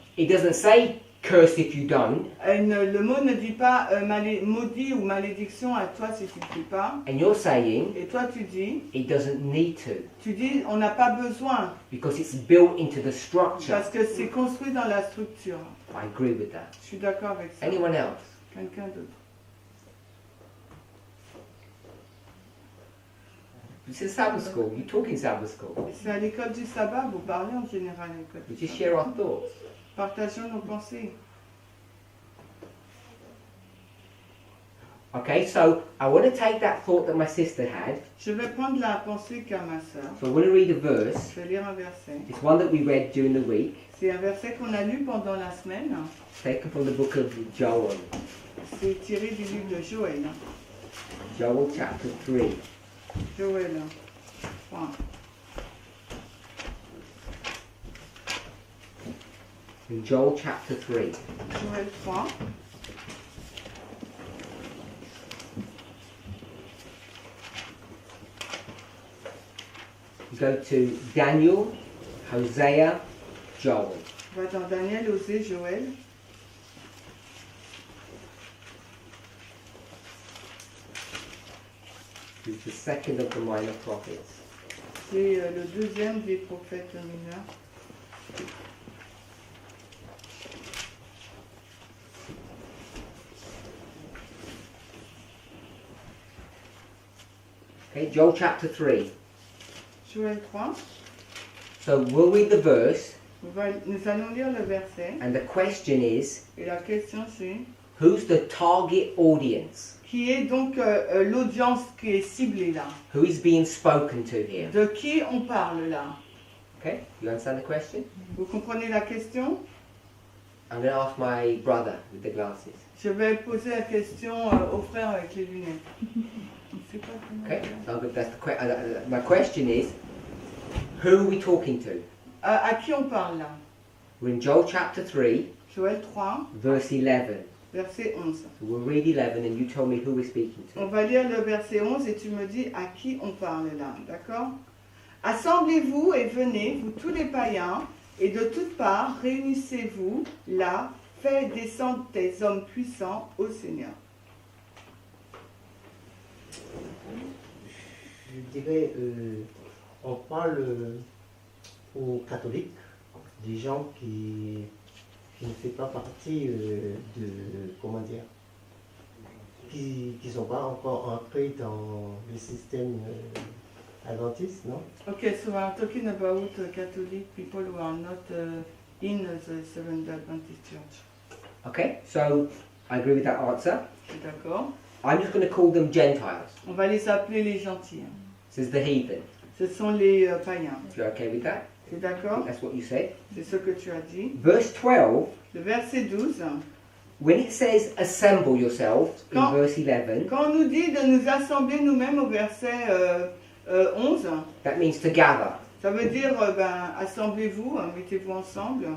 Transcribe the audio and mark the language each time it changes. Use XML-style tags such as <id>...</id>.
<en>It doesn't say cursed if you don't,</en> <fr>Le mot ne dit pas maudit ou malédiction à toi si tu ne fais pas.</fr> <en>and you're saying</en> <fr>Et toi tu dis,</fr> <en>it doesn't need to,</en> <fr>on n'a pas besoin</fr> <en>because it's built into the structure.</en> <fr>parce que c'est construit dans la structure.</fr> <en>I agree with that.</en> <fr>Je suis d'accord avec ça.</fr> <en>Anyone else?</en> <fr>Quelqu'un d'autre?</fr> <en>This is Sabbath school. You talk in Sabbath school.</en> <fr>C'est à l'école du sabbat, vous parlez en général à l'école</fr> <en>We</en> <fr>du</fr> <en>just</en> <fr>sabbat.</fr> <en>share our thoughts.</en> <fr>Partageons nos pensées.</fr> <en>Okay, so I want to take that thought that my sister had.</en> <fr>Je vais prendre la pensée qu'a ma sœur.</fr> <en>So I want to read a verse.</en> <fr>Je vais lire un verset.</fr> <en>It's one that we read during the week,</en> <fr>C'est un verset qu'on a lu pendant la semaine.</fr> <en>taken from the book of Joel.</en> <fr>C'est tiré du livre de Joël.</fr> <en>Joel chapter 3.</en> <fr>Joël 3.</fr> <en>In Joel chapter 3.</en> <fr>Joël 3.</fr> <en>go to Daniel, Hosea, Joel.</en> <fr>On va dans Daniel, Osée, Joël.</fr> <en>Who's the second of the minor prophets.</en> <fr>C'est le deuxième des prophètes mineurs.</fr> <en>Okay, Joel chapter 3.</en> <fr>Joël 3.</fr> <en>So we'll read the verse,</en> <fr>Nous allons lire le verset.</fr> <en>and the question is,</en> <fr>Et la question c'est,</fr> <en>who's the target audience?</en> <fr>qui est donc l'audience qui est ciblée là?</fr> <en>Who is being spoken to here?</en> <fr>De qui on parle là?</fr> <en>Okay, you understand the question?</en> <fr>Vous comprenez la question?</fr> <en>I'm going to ask my brother with the glasses.</en> <fr>Je vais poser la question au frère avec les lunettes. Je sais pas comment</fr> <en>Okay,</en> <fr>faire.</fr> <en>so that's the my question is, who are we talking to?</en> <fr>À qui on parle là?</fr> <en>We're in Joel chapter 3,</en> <fr>Joël 3,</fr> <en>verse 11.</en> <fr>verset 11.</fr> <en>So we'll read 11 and you tell me who we're speaking</en> <fr>On</fr> <en>to.</en> <fr>va lire le verset 11 et tu me dis à qui on parle là, d'accord? Assemblez-vous et venez, vous tous les païens, et de toutes parts réunissez-vous là, faites descendre des hommes puissants au Seigneur. Je dirais, on parle aux catholiques, des gens qui ne font pas partie de, comment dire, qui ne sont pas encore entrés dans le système adventiste, non?</fr> <en>Okay, so I'm talking about Catholic people who are not in the Seventh-day Adventist Church. Okay, so I agree with that answer.</en> <fr>Je suis d'accord.</fr> <en>I'm just going to call them Gentiles.</en> <fr>On va les appeler les gentils. Hein.</fr> <en>This is the heathen.</en> <fr>Ce sont les païens.</fr> <en>If you're okay with that?</en> <fr>C'est d'accord?</fr> <en>That's what you said.</en> <fr>C'est ce que tu as dit.</fr> <en>Verse 12,</en> <fr>Le verset 12.</fr> <en>when it says assemble yourselves in</en> <fr>Quand-</fr> <en>verse 11,</en> <fr>Quand on nous dit de nous assembler nous-mêmes au verset 11,</fr> <en>that means to gather.</en> <fr>ça veut dire assemblez-vous, mettez-vous ensemble.</fr>